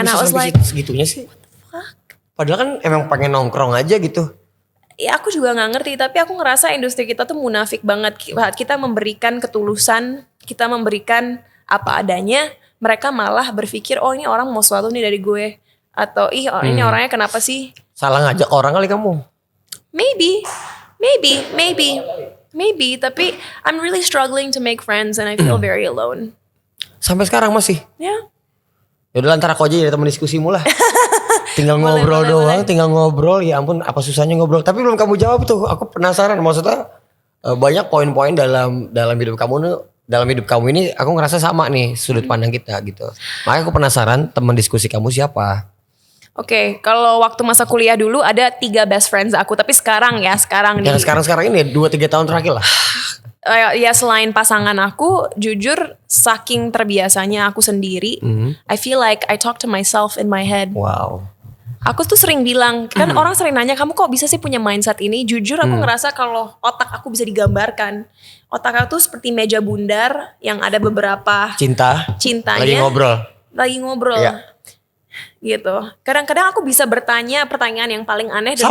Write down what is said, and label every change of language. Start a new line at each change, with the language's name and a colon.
English: And I was like,
Indonesian: segitunya sih. Padahal kan emang pengen nongkrong aja gitu. Ya aku juga gak ngerti, tapi aku ngerasa industri kita tuh munafik banget. Kita memberikan ketulusan, kita memberikan apa adanya, mereka malah berpikir ini orang mau sesuatu nih dari gue. Atau ini orangnya kenapa sih? Salah ngajak orang kali kamu.
English: Maybe,
Indonesian: tapi
English: I'm really struggling to make friends and I feel very alone.
Indonesian: Sampai sekarang masih? Ya. Yaudah ntar aku aja jadi teman diskusimu lah. Tinggal ngobrol doang, tinggal ngobrol. Ya ampun, apa susahnya ngobrol. Tapi belum kamu jawab tuh. Aku penasaran. Maksudnya banyak poin-poin dalam hidup kamu. Dalam hidup kamu ini aku ngerasa sama nih sudut pandang kita gitu. Makanya aku penasaran teman diskusi kamu siapa. Oke, kalau waktu masa kuliah dulu ada 3 best friends aku. Tapi sekarang nih. Yang sekarang ini 2-3 tahun terakhir lah. Ya selain pasangan aku, jujur saking terbiasanya aku sendiri,
English: I feel like I talk to myself in my head. Wow.
Indonesian: Aku tuh sering bilang, kan orang sering nanya kamu kok bisa sih punya mindset ini. Jujur aku ngerasa kalau otak aku bisa digambarkan. Otak aku tuh seperti meja bundar yang ada beberapa cintanya. Lagi ngobrol. Iya. Gitu. Kadang-kadang aku bisa bertanya pertanyaan yang paling aneh dan